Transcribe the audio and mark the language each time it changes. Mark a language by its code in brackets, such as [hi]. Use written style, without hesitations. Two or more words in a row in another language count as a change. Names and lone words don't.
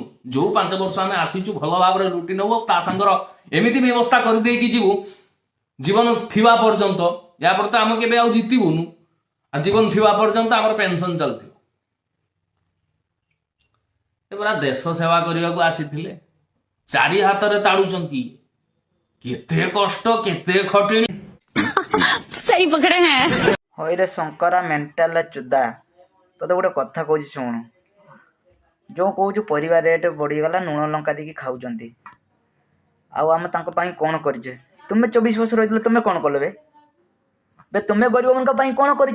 [or] ଯୋଉ 5 ବର୍ଷ ଆମେ ଆସିଛୁ ଭଲ ଭାବରେ ଲୁଟି ନେବୁ, ତା ସାଙ୍ଗର ଏମିତି ବ୍ୟବସ୍ଥା କରିଦେଇକି ଯିବୁ ଜୀବନ ଥିବା ପର୍ଯ୍ୟନ୍ତ। ୟା ପରେ ତ ଆମେ କେବେ ଆଉ ଜିତିବୁନୁ, ଆଉ ଜୀବନ ଥିବା ପର୍ଯ୍ୟନ୍ତ ଆମର ପେନସନ ଚାଲିଥିବ। ଏ ପୁରା ଦେଶ ସେବା କରିବାକୁ ଆସିଥିଲେ, 4 ହାତରେ ତାଡୁଛନ୍ତି। କେତେ କଷ୍ଟ, କେତେ ଖଟିଣି। [hi] सही पकड़े हैं। [or] ହଇରେ ଶଙ୍କରା ମେଣ୍ଟାଲ ଚୁଦା, ତତେ ଗୋଟେ କଥା କହୁଛି ଶୁଣୁ। ଯେଉଁ କହୁଛୁ ପରିବା ରେଟ୍ ବଢ଼ିଗଲା, ଲୁଣ ଲଙ୍କା ଦେଇକି ଖାଉଛନ୍ତି, ଆଉ ଆମେ ତାଙ୍କ ପାଇଁ କ'ଣ କରିଛେ? ତୁମେ 24 ବର୍ଷ ରହିଥିଲ, ତୁମେ କ'ଣ କଲ ବେ? ତୁମେ ଗରିବମାନଙ୍କ ପାଇଁ କ'ଣ କରିଛ?